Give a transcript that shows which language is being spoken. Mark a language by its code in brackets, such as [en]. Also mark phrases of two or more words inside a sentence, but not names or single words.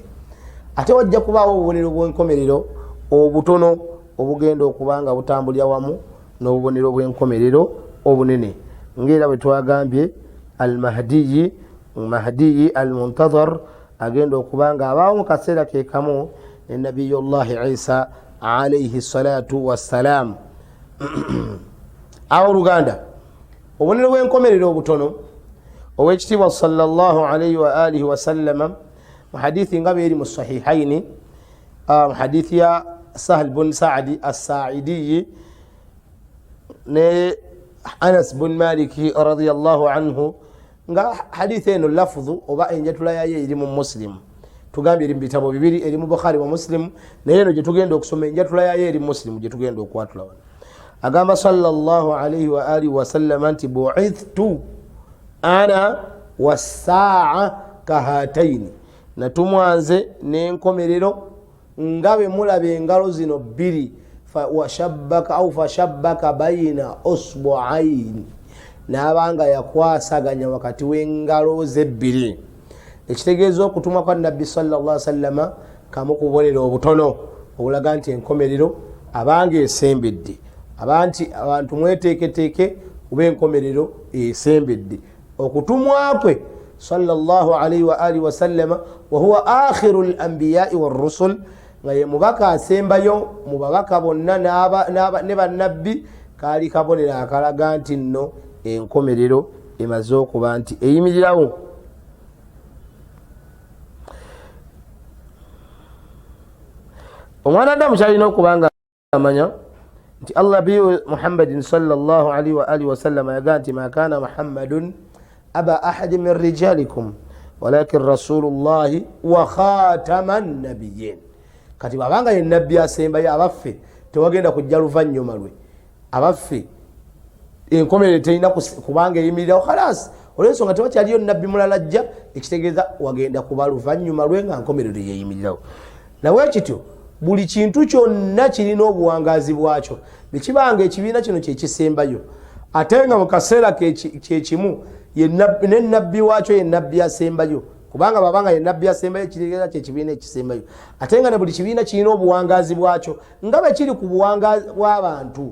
[lg] Ate wajja kubaawo obubonero bw'enkomerero obutono obugenda okubanga butambulira wamu n'obubonero bw'enkomerero obunene, ng'era bwe twagambye al-Mahdiyi al-Muntazar agenda okubanga abaawo mu kaseera ke kamu ne Nabiyullahi Isa [ar] عليه الصلاة والسلام. [lg] Awo Luganda, obubonero bw'enkomerero obutono owekitiibwa [ar] صلى الله عليه وعلى آله وسلم [lg] mu hadithi nga beri mu sahihaini, hadithi ya Sahal bin Sa'di as-Sa'idi ne Anas bin Maliki [ar] رضي الله عنه, [lg] nga hadithi eno lafdhu oba enjatula yayo eri mu Muslim. Tugambye eri mu bitabo bibiri, eri mu Bukhari wa Muslim, naye eno gye tugenda okusoma enjatula yayo eri Muslim gye tugenda okwatula wano. Agamba [ar] صلى الله عليه وعلى آله وسلم [lg] nti [ar] بعثت أنا والساعة كهاتين, [lg] natumwanze n'enkomerero nga bwe mulaba engalo zino bbiri, [ar] فشبك بين إصبعيه, [lg] n'abanga yakwasaganya wakati w'engalo ze bbiri. Ekitegeeza okutumwa kwa Nabbi [ar] صلى الله عليه وسلم [lg] kamu ku bubonero obutono obulaga nti enkomerero abanga esembedde, abantu mweteeketeeke kuba enkomerero esembedde. Okutumwa kwe [ar] صلى الله عليه وعلى آله وسلم وهو آخر الأنبياء والرسل, [lg] nga ye mubaka asembayo mu babaka bonna ne bannabbi, kaali kabonero akalaga nti nno enkomerero emaze okuba nti eyimirirawo. Omwana Adamu kyalina okubanga amanya nti [ar] Allah biyu محمد صلى الله عليه وعلى آله وسلم [lg] yagaa nti [ar] ما كان محمد أبا أحد من رجالكم ولكن رسول الله وخاتم النبيين. [lg] Kati babanga ye nabbi asembayo abaffe tewagenda kujja luvannyuma lwe, abaffe enkomerero terina kubanga eyimirirawo khalas, olw'ensonga tewakyaliyo nabbi mulala ajja, ekitegeeza wagenda kuba luvannyuma lwe nga nkomerero yeyimirirawo. Nawe kityo buli kintu kyonna kirina obuwangazi bwakyo, bwekibanga ekibiina kino kyekisembayo ate nga mu kaseera kyekimu ne nabbi waakyo ye nabbi asembayo, kubanga babanga ye nabbi asembayo ekitegeeza kyekibiina ekisembayo, ate nga ne buli kibiina kirina obuwangazi bwakyo nga bwe kiri ku buwangazi bw'abantu.